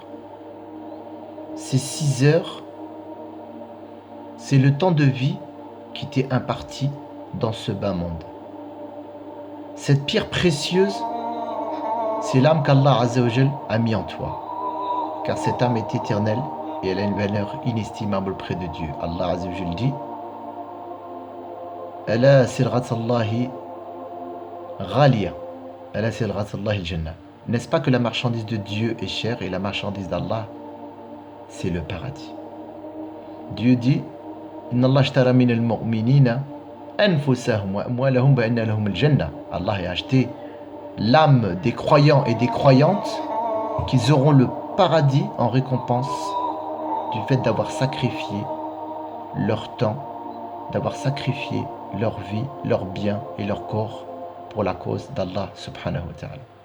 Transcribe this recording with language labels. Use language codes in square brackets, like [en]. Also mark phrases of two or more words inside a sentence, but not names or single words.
[fr] Ces 6 heures, c'est le temps de vie qui t'est imparti dans ce bas monde. Cette pierre précieuse, c'est l'âme qu' [ar] الله عز وجل [fr] a mis en toi. Car cette âme est éternelle et elle a une valeur inestimable près de Dieu. [ar] الله عز وجل [fr] dit: [ar] ألا إن سلعة الله غالية، ألا إن سلعة الله الجنة. [fr] N'est-ce pas que la marchandise de Dieu est chère et la marchandise d'Allah, c'est le paradis. Dieu dit: [ar] إن الله اشترى من المؤمنين أنفسهم وأموالهم بأن لهم الجنة. [fr] Allah a acheté l'âme des croyants et des croyantes qu'ils auront le paradis en récompense du fait d'avoir sacrifié leur temps, d'avoir sacrifié leur vie, leurs biens et leur corps pour la cause d'Allah [ar] سبحانه وتعالى.